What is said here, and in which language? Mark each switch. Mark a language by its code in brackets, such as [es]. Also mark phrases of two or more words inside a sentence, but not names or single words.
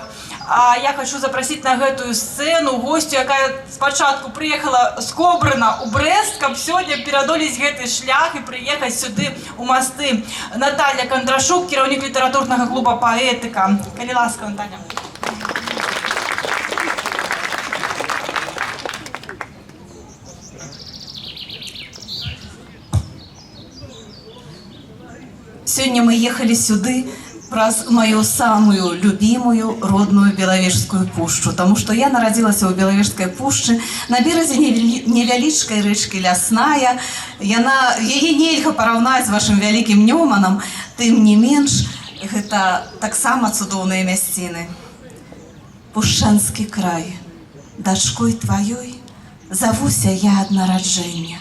[ru] А я хочу запросить [be] на гэтую сцену гостю, якая спачатку приехала з Кобрына ў Брэст, каб сёння перадолець гэты шлях і прыехаць сюды ў масты. Наталья Кондрашук, кіраўнік літаратурнага клуба «Паэтыка». Калі ласка, Наталья. [ru] Сегодня мы ехали [be] сюды праз [ru] мою самую любимую родную Белавежскую пушчу, потому что я народилась у Белавежской пушчы на березе [be] невялічкай рэчкі [ru] Лясная. [be] Яе нельга параўнаць з вашым вялікім Нёманам, тым не менш, гэта таксама цудоўныя мясціны. Пушчанскі край, дачкой тваёй завуся я ад нараджэння.